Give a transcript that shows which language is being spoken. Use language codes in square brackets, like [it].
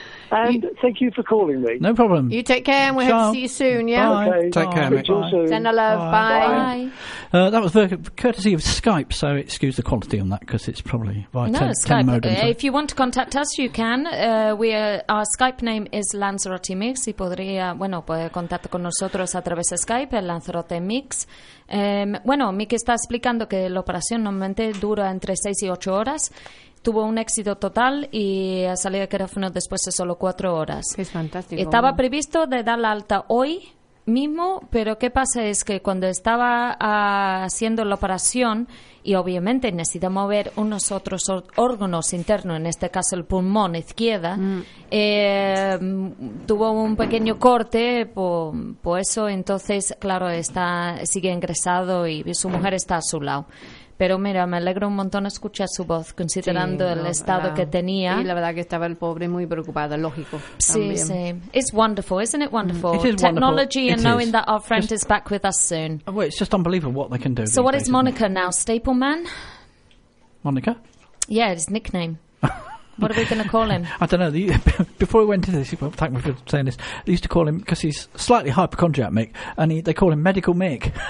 [en] And thank you for calling me. No problem. You take care, and we hope to see you soon, yeah? Bye. Okay. Take care, mate. Bye. Soon. Send a love. Bye. Bye. That was courtesy of Skype, so excuse the quality on that, because it's probably via Skype modem. If you want to contact us, you can. Our Skype name is Lanzarote Mix. [es] Y podría, bueno, puede contactar con nosotros a través de Skype, Lanzarote Mix. Mick está explicando que la operación normalmente dura entre 6 y 8 horas. Tuvo un éxito total y ha salido de quirófano después de solo 4 horas. Es fantástico. Estaba previsto de dar la alta hoy mismo, pero qué pasa es que cuando estaba haciendo la operación, y obviamente necesita mover unos otros órganos internos, en este caso el pulmón izquierda, tuvo un pequeño corte por eso. Entonces, claro, sigue ingresado y su mujer está a su lado. Pero mira, me alegro un montón escuchar su voz, considerando el estado que tenía. Y la verdad que estaba el pobre muy preocupado, lógico. Sí, también. [en] Sí. It's wonderful, isn't it wonderful? It is technology And knowing is. That our friend just, is back with us soon. Oh, well, it's just unbelievable what they can do. So what is Monica now? Stapleman? Monica? Yeah, his nickname. What are we going to call him? I don't know. Before we went into this, well, thank me for saying this, they used to call him, because he's slightly hypochondriac, Mick, and they call him Medical Mick.